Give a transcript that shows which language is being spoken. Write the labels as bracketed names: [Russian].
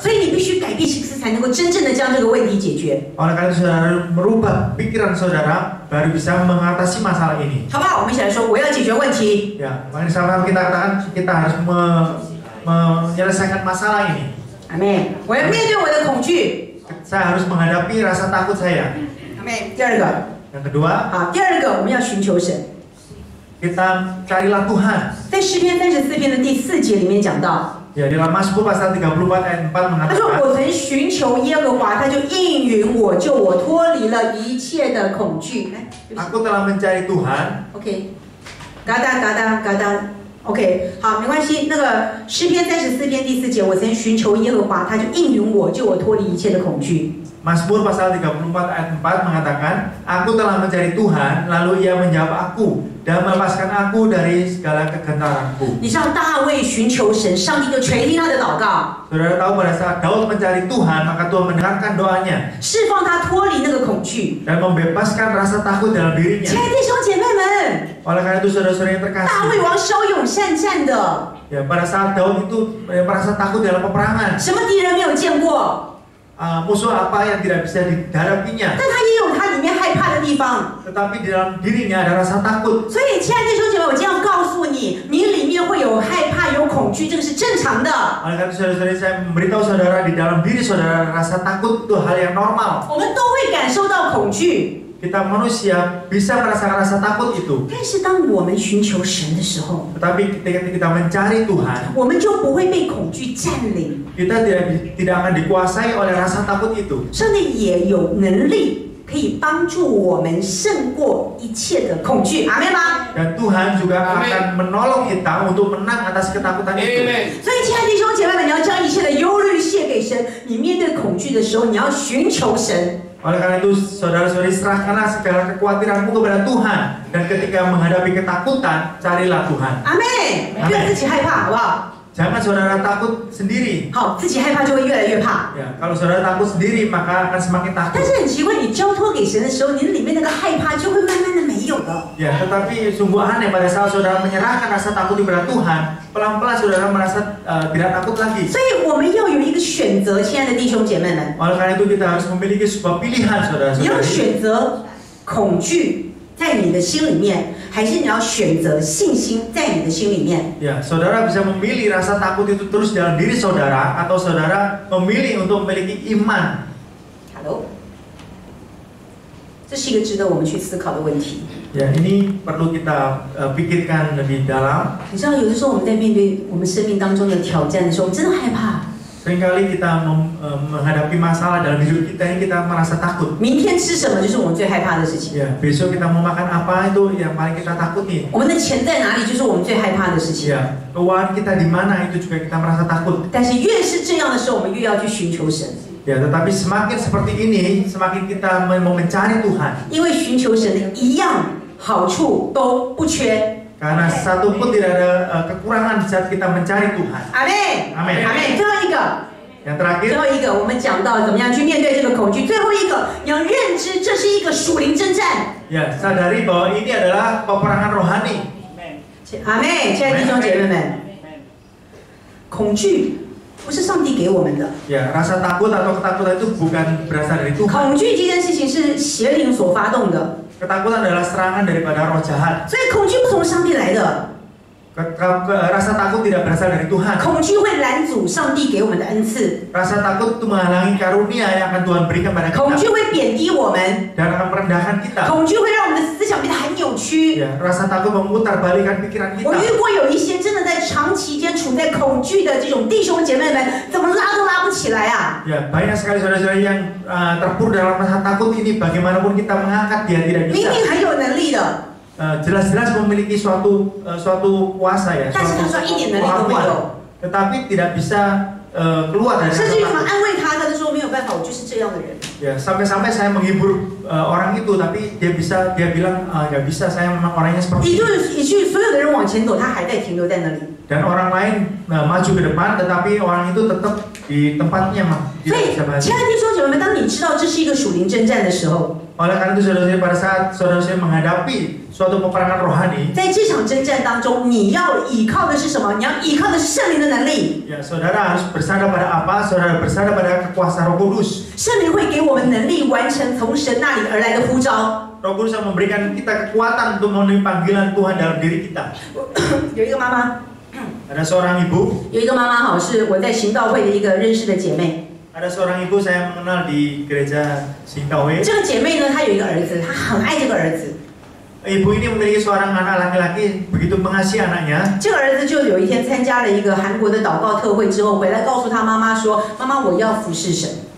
[Chinese] 所以你必须改变心思，才能够真正的将这个问题解决， [Indonesian] Oleh karena itu saudara merubah pikiran saudara baru bisa mengatasi masalah ini. [Chinese] 好不好？我们一起来说，我要解决问题。 [Indonesian] Ya, makanya sama kita katakan kita harus menyelesaikan masalah ini. [Chinese] 阿妹，我要面对我的恐惧。 [Indonesian] Saya harus menghadapi rasa takut saya. [Chinese] 阿妹，第二个， [Indonesian] Yang kedua, [Chinese] 好，第二个我们要寻求神。 [Indonesian] kita carilah Tuhan. [Chinese] 在诗篇34篇的第4节里面讲到， [Indonesian] Ya, di dalam Mazmur pasal 34 ayat 4 [Chinese] 他说 [Indonesian] mengatakan, [Chinese] 我曾寻求耶和华，他就应允我，救我脱离了一切的恐惧。来 [Indonesian] aku telah mencari Tuhan. [Chinese] ，OK，嘎达 ，OK， 好，没关系。那个诗篇34篇第4节，我曾寻求耶和华，他就应允我，救我脱离一切的恐惧。 [Indonesian] Mazmur pasal 34 ayat 4 mengatakan, aku telah mencari Tuhan, lalu ia menjawab aku dan melepaskan aku dari segala kegentaranku. [Chinese] 你知道大卫寻求神，上帝就垂听他的祷告， [Indonesian] Saudara tahu pada saat Daud mencari Tuhan, maka Tuhan mendengarkan doanya [Chinese] 释放他脱离那个恐惧。 [Indonesian] dan membebaskan rasa takut dalam [Chinese] 亲 [Indonesian] dirinya. [Chinese] 爱的弟兄姐妹们， [Indonesian] Oleh karena itu saudara-saudara yang [Chinese] 大卫王骁勇善战的， [Indonesian] ya pada saat Daud itu merasa takut dalam peperangan, [Chinese] 什么敌人没有见过？ [Indonesian] musuh apa yang tidak bisa dihadapinya. [Chinese] 但他也有害怕的地方。 [Indonesian] Tetapi di dalam dirinya ada rasa takut. [Chinese] 所以，亲爱的弟兄姐妹，我这样告诉你，你里面会有害怕、有恐惧，这个是正常的。 [Indonesian] Oleh karena itu saudara-saudari, saya memberitahu saudara di dalam diri saudara rasa takut itu hal yang normal. [Chinese] 我们都会感受到恐惧， [Indonesian] Kita manusia bisa merasakan rasa takut itu. [Chinese] 但是当我们寻求神的时候， [Indonesian] Tetapi ketika kita mencari Tuhan, [Chinese] 我们就不会被恐惧占领。 [Indonesian] kita tidak akan dikuasai oleh rasa takut itu. [Chinese] 上帝也有能力可以帮助我们胜过一切的恐惧，阿门吗？ [Indonesian] Dan Tuhan juga akan menolong kita untuk menang atas ketakutan itu. [Chinese] 所以，亲爱的弟兄姐妹们，你要将一切的忧虑卸给神。你面对恐惧的时候，你要寻求神。 [Indonesian] Oleh karena itu, saudara-saudari, serahkanlah segala kekhawatiranmu kepada Tuhan. Dan ketika menghadapi ketakutan, carilah Tuhan. [Chinese] 阿妹，不要自己害怕，好不好？ [Indonesian] Jangan saudara takut sendiri. [Chinese] 好，自己害怕就会越来越怕。 [Indonesian] Ya, kalau saudara takut sendiri, maka akan semakin [Chinese] 但 [Indonesian] takut. [Chinese] 是很奇怪，你交托给神的时候，你里面那个害怕就会慢慢的没有了。 [Indonesian] Ya, tetapi sungguh aneh pada saat saudara menyerahkan rasa takut kepada Tuhan, pelan-pelan saudara merasa tidak takut lagi. [Chinese] 所以我们要有一个选择，亲爱的弟兄姐妹们， [Indonesian] Oleh karena itu kita harus memiliki sebuah pilihan [Chinese] 你要选择恐惧在你的心里面，还是你要选择信心在你的心里面？ [Indonesian] Ya, saudara bisa memilih rasa takut itu terus dalam diri saudara, atau saudara memilih untuk memiliki iman. [Chinese] Hello， 这是一个值得我们去思考的问题。 [Indonesian] Ya, ini perlu kita pikirkan lebih dalam. [Chinese] 你知道，有的时候我们在面对我们生命当中的挑战的时候，我们真的害怕。 [Indonesian] Seringkali kita menghadapi masalah dalam hidup kita ini kita merasa takut. [Chinese] 明天吃什么就是我们最害怕的事情。 [Indonesian] Ya, besok kita mau makan apa itu yang paling kita takuti. [Chinese] 我们的钱在哪里，就是我们最害怕的事情。 [Indonesian] Ya, keuangan kita di mana itu juga kita merasa takut. [Chinese] 但是越是这样的时候，我们越要去寻求神， [Indonesian] Ya, tetapi semakin seperti ini, semakin kita mau mencari Tuhan. [Chinese] 因为寻求神的一样好处都不缺。 [Indonesian] Karena satu pun tidak ada kekurangan saat kita mencari Tuhan. [Chinese] 阿妹， [Indonesian] Amin. [Chinese] 阿妹，最后一个， [Indonesian] Yang terakhir, [Chinese] 最后一个，我们讲到怎么样去面对这个恐惧。最后一个，你要认知这是一个属灵征战。 [Indonesian] ya sadari bahwa ini adalah peperangan rohani. [Chinese] 阿妹，亲爱的弟兄姐妹们，恐惧不是上帝给我们的， [Indonesian] Ya, rasa takut atau ketakutan itu bukan berasal dari Tuhan. [Chinese] 恐惧这件事情是邪灵所发动的， [Indonesian] Ketakutan adalah serangan daripada roh jahat. [Chinese] 所以恐惧不从上帝来的， [Indonesian] Rasa takut tidak berasal dari Tuhan. [Chinese] 恐惧会拦阻上帝给我们的恩赐， [Indonesian] Rasa takut itu menghalangi karunia yang akan Tuhan berikan pada [Chinese] 恐惧 [Indonesian] kita [Chinese] 会贬低我们， [Indonesian] dan akan merendahkan kita. [Chinese] 恐惧会让我们的思想变得很扭曲。 [Indonesian] Ya, rasa takut memutar balikan pikiran [Chinese] 我 [Indonesian] kita. [Chinese] 遇过有一些真的在长期间处在恐惧的这种弟兄姐妹们，怎么拉都拉不起来啊！ [Indonesian] Ya, banyak sekali saudara-saudara yang terpuruk dalam rasa takut ini. Bagaimanapun kita mengangkat dia tidak [Chinese] 明 [Indonesian] bisa. [Chinese] 明很有能力的， [Indonesian] Jelas-jelas memiliki suatu kuasa ya, [Chinese] 但是他说一点能力都没有， [Indonesian] tetapi tidak bisa keluar dari [Chinese] 甚 [Indonesian] rasa [Chinese] 至于他们 [Indonesian] takut. [Chinese] 安慰他，他就说没有办法，我就是这样的人。 [Indonesian] Ya, sampai-sampai saya menghibur orang itu, tapi dia bilang nggak bisa, saya memang orangnya seperti ini. [Chinese] 至于所有的人往前走，他还在停留在那里。 [Indonesian] Dan orang lain maju ke depan, tetapi orang itu tetap di tempatnya mah [Chinese] 所 [Indonesian] tidak [Chinese] 以 [Indonesian] bisa，maju. [Chinese] 亲爱的弟兄姐妹们，当你知道这是一个属灵征战的时候， [Indonesian] Oleh karena itu saudara-saudari, pada saat saudara-saudari menghadapi suatu peperangan rohani, [Chinese] 在这场征战当中，你要依靠的是什么？你要依靠的是圣灵的能力。 [Indonesian] ya saudara harus bersandar pada apa? Saudara bersandar pada kekuasaan Roh Kudus. [Chinese] 圣灵会给我们能力，完成从神那里而来的呼召。 [Indonesian] Roh Kudus yang memberikan kita kekuatan untuk memenuhi panggilan Tuhan dalam diri kita. [Chinese] 有一个妈妈， [Indonesian] Ada seorang ibu, [Chinese] 有一个妈妈好，是我在行道会的一个认识的姐妹。 [Indonesian] ada seorang ibu saya mengenal di gereja Singkawe. [Chinese] 这个姐妹呢，她有一个儿子，她很爱这个儿子。 [Indonesian] Ibu ini memiliki seorang anak laki-laki, begitu mengasihi anaknya. [Chinese] 这个儿子就有一天参加了一个韩国的祷告特会之后，回来告诉他妈妈说：“妈妈，我要服侍神。”